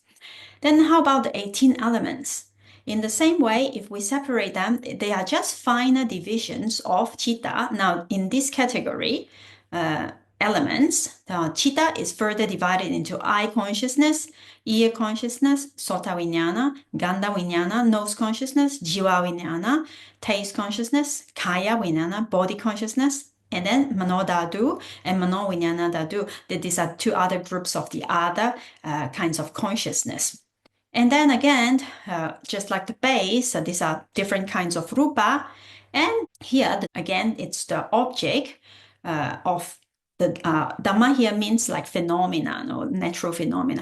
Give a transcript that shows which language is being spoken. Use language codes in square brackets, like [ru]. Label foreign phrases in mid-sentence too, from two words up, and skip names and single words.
[en] Then how about the 18 elements? In the same way, if we separate them, they are just finer divisions of chitta. Now, in this category, elements, chitta is further divided into eye consciousness, ear consciousness, [pi] sota vijnana, gandha vijnana, [en] nose consciousness, [pi] jiva vijnana, [en] taste consciousness, [pi] kaya vijnana, [en] body consciousness, and then [pi] mano dhatu [en] and [pi] mano vijnana dhatu. [en] These are two other groups of the other kinds of consciousness. And then again, just like the base, these are different kinds of rupa. And here, again, it's the object of the Dhamma here means like phenomena, or natural phenomena.